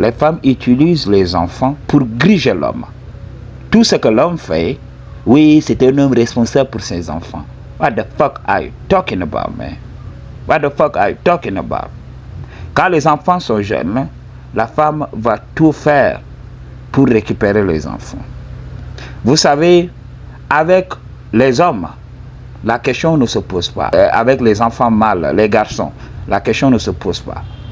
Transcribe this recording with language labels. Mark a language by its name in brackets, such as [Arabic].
[French] Les femmes utilisent les enfants pour griger l'homme. Tout ce que l'homme fait, oui, c'est un homme responsable pour ses enfants. [English] What the fuck are you talking about, man? What the fuck are you talking about? [French] Quand les enfants sont jeunes, la femme va tout faire pour récupérer les enfants. Vous savez, avec les hommes, la question ne se pose pas. Avec les enfants mâles, les garçons, la question ne se pose pas.